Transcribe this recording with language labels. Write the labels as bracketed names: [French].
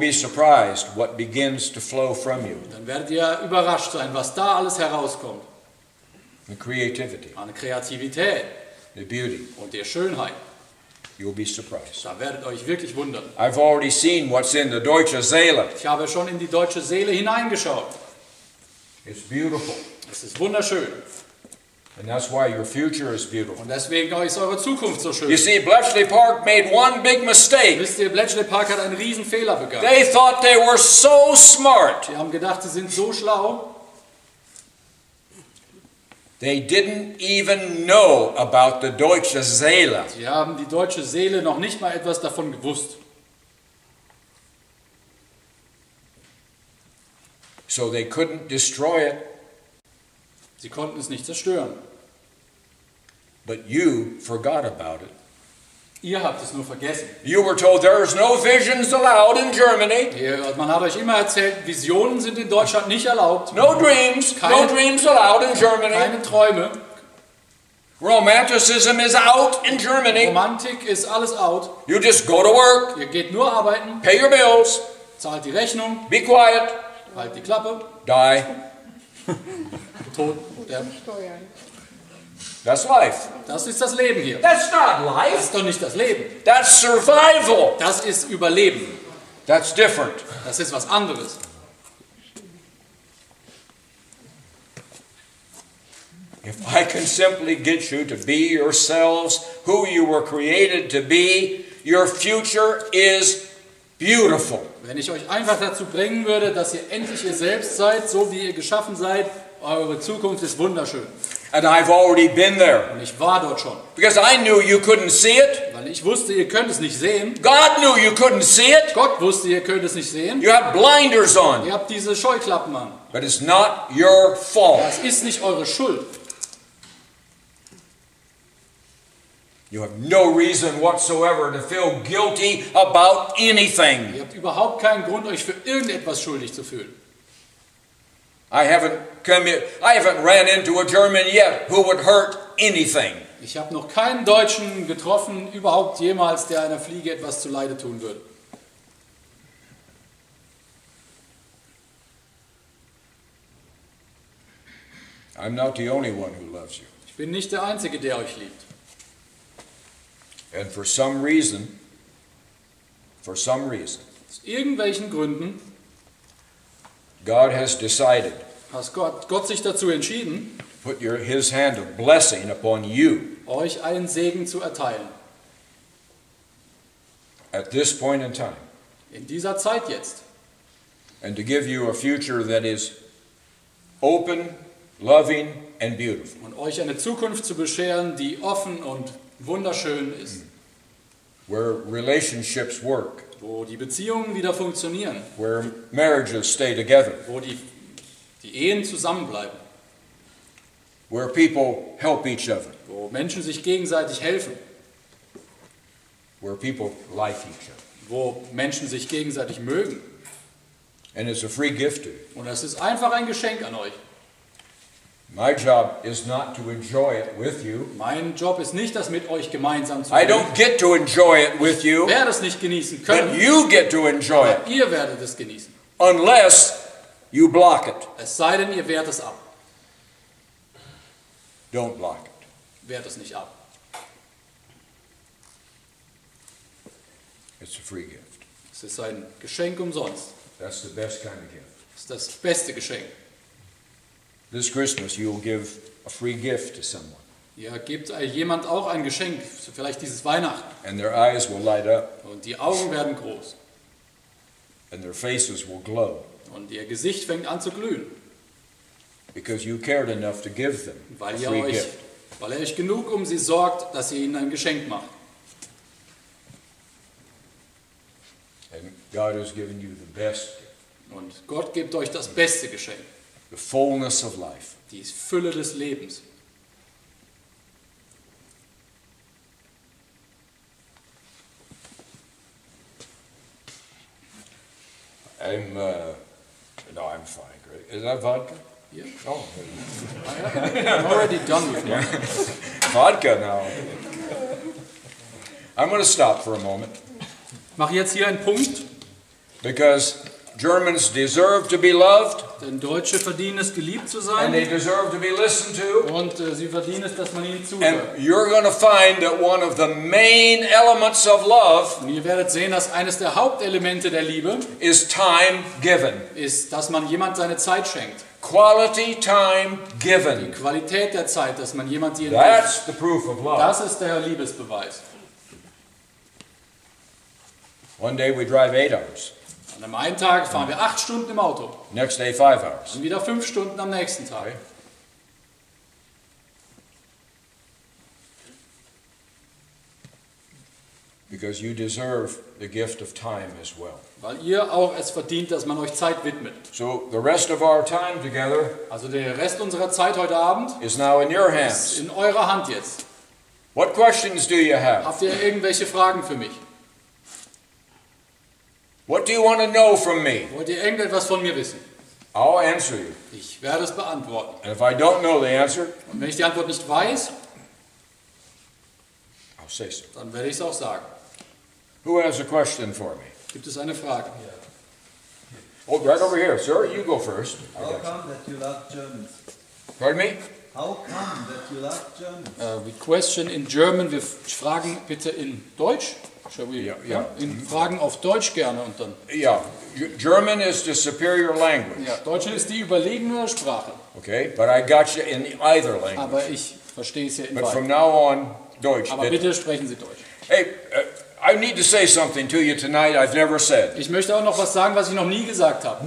[English] be surprised what begins to flow from you. [German] dann werdet ihr überrascht sein, was da alles herauskommt. [English] The creativity, [German] An Kreativität [English] the beauty. [German] und der Schönheit. [English] You will be surprised. [German] Da werdet ihr euch wirklich wundern. [English] I've already seen what's in the [German] deutsche Seele. Ich habe schon in die deutsche Seele hineingeschaut. [English] It's beautiful. [German] Es ist wunderschön. [English] And that's why your future is beautiful. [German] Und deswegen ist eure Zukunft so schön. [English] You see, Bletchley Park made one big mistake. [German] Wisst ihr, Bletchley Park hat einen riesen Fehler begangen. [English] They thought they were so smart. [German] Sie haben gedacht, sie sind so schlau. [English] They didn't even know about the [German] deutsche Seele. Sie haben die deutsche Seele noch nicht mal etwas davon gewusst. [English] So they couldn't destroy it. [German] Sie konnten es nicht zerstören. [English] But you forgot about it. [German] Ihr habt es nur vergessen. [English] You were told there's no visions allowed in Germany. [German] Man hat euch immer erzählt, Visionen sind in Deutschland nicht erlaubt. [English] No dreams. No dreams allowed in Germany. [German] Keine Träume. [English] Romanticism is out in Germany. [German] Romantik ist alles out. [English] You just go to work, [German] Ihr geht nur arbeiten, [English] pay your bills, [German] zahlt die Rechnung, [English] be quiet, [German] halt die Klappe, [English] die. [German] tot, sterben. [English] That's life. [German] Das ist das Leben hier. [English] That's not [German] Das [English] life. [German] ist doch nicht das Leben. [English] That's survival. [German] Das ist Überleben. [English] That's different. [German] Das ist was anderes. [English] If I can simply get you to be yourselves, who you were created to be, your future is beautiful. [German] Wenn ich euch einfach dazu bringen würde, dass ihr endlich ihr selbst seid, so wie ihr geschaffen seid, eure Zukunft ist wunderschön. [English] And I've already been there. [German] Und ich war dort schon. [English] Because I knew you couldn't see it. [German] Weil ich wusste, ihr könnt es nicht sehen. [English] God knew you couldn't see it. [German] Gott wusste, ihr könnt es nicht sehen. [English] You had blinders on. [German] Ihr habt diese Scheuklappen an. [English] But it's not your fault. [German] Das ist nicht eure Schuld. [English] You have no reason whatsoever to feel guilty about anything. [German] Ihr habt überhaupt keinen Grund, euch für irgendetwas schuldig zu fühlen. [English] I haven't ran into a German yet who would hurt anything. [German] Ich habe noch keinen Deutschen getroffen, überhaupt jemals, der einer Fliege etwas zuleide tun würde. [English] I'm not the only one who loves you. [German] Ich bin nicht der Einzige, der euch liebt. [English] And for some reason, [German] Aus irgendwelchen Gründen [English] God has decided [German] hat Gott sich dazu entschieden, [English] to put His hand of blessing upon you [German] euch einen Segen zu erteilen. [English] at this point in time, [German] In dieser Zeit jetzt. [English] and to give you a future that is open, loving, and beautiful. [German] Und euch eine Zukunft zu bescheren, die offen und wunderschön ist. [English] Where relationships work, [German] Wo die Beziehungen wieder funktionieren. [English] where marriages stay together, [German] Wo die Ehen zusammenbleiben. [English] where people help each other, [German] Wo Menschen sich gegenseitig helfen. [English] where people like each other. [German] Wo Menschen sich gegenseitig mögen. [English] And it's a free gift to you. [German] Und das ist einfach ein Geschenk an euch. [English] My job is not to enjoy it with you. [German] Mein Job ist nicht, das mit euch gemeinsam zu [English] I [German] tun. [English] don't get to enjoy it with you, [German] Ich werde es nicht genießen [English] but [German] können, [English] you get to enjoy it, [German] aber ihr werdet es genießen. [English] unless you block it. [German] Es sei denn, ihr wehrt es ab. [English] Don't block it. [German] Wehrt es nicht ab. [English] It's a free gift. [German] Es ist ein Geschenk umsonst. [English] That's the best kind of gift. [German] Es ist das beste Geschenk. [English] This Christmas, you'll give a free gift to someone, [German] Ihr gebt jemand auch ein Geschenk, vielleicht dieses Weihnachten. [English] and their eyes will light up, [German] Und die Augen werden groß. [English] and their faces will glow, [German] Und ihr Gesicht fängt an zu glühen. [English] because you cared enough to give them a [German] Weil ihr [English] free gift. [German] euch genug um sie sorgt, dass ihr ihnen ein Geschenk macht. [English] And God has given you the best gift, [German] Und Gott gibt euch das beste Geschenk. [English] the fullness of life. [German] Die Fülle des Lebens. [English] I'm fine. Great. Is that vodka? [German] Hier. [English] Oh, I'm already done with mine. vodka now. I'm going to stop for a moment [German] Ich mache jetzt hier einen Punkt, [English] because Germans deserve to be loved [German] denn Deutsche verdienen es, geliebt zu [English] and they [German] sein. [English] deserve to be listened to. [German] Und sie verdienen es, dass man ihnen [English] And [German] zuhört. [English] you're going to find that one of the main elements of love [German] Und ihr werdet sehen, dass eines der Hauptelemente der Liebe [English] is time given. [German] ist, dass man jemand seine Zeit schenkt. [English] Quality time [German] Die [English] given. [German] Qualität der Zeit, dass man jemand die [English] That's the proof of love. [German] Das ist der Liebesbeweis. [English] One day we drive 8 hours. [German] An einem einen Tag fahren wir 8 Stunden im Auto. [English] Next day 5 hours. [German] Dann wieder 5 Stunden am nächsten Tag. [English] Okay. Because you deserve the gift of time as well. [German] Weil ihr auch es verdient, dass man euch Zeit widmet. [English] So the rest of our time together [German] Also der Rest unserer Zeit heute Abend [English] is now in your [German] ist [English] hands. [German] in eurer Hand jetzt. [English] What questions do you have? [German] Habt ihr irgendwelche Fragen für mich? [English] What do you want to know from me? [German] Wollt ihr irgendetwas von mir wissen? [English] I'll answer you. [German] Ich werde es beantworten. [English] And if I don't know the answer, [German] Und wenn ich die Antwort nicht weiß, [English] I'll say so. [German] dann werde ich es auch sagen. [English] Who has a question for me? [German] Gibt es eine Frage? [English] Oh, right over here, sir. You go first. I How got you. come that you love Germans? Pardon me? How come that you love Germans? We question in German. [German] Wir fragen bitte in Deutsch. [English] Shall we? [German] Ja, ja. In Fragen auf Deutsch gerne und dann. [English] Yeah, German is the superior language. [German] Ja, Deutsch ist die überlegene Sprache. [English] Okay, but I got you in either language. [German] Aber ich verstehe es ja in [English] But from [German] beiden. [English] now on, Deutsch. [German] Aber bitte sprechen Sie Deutsch. [English] Hey, I need to say something to you tonight I've never said. [German] Ich möchte auch noch was sagen, was ich noch nie gesagt habe.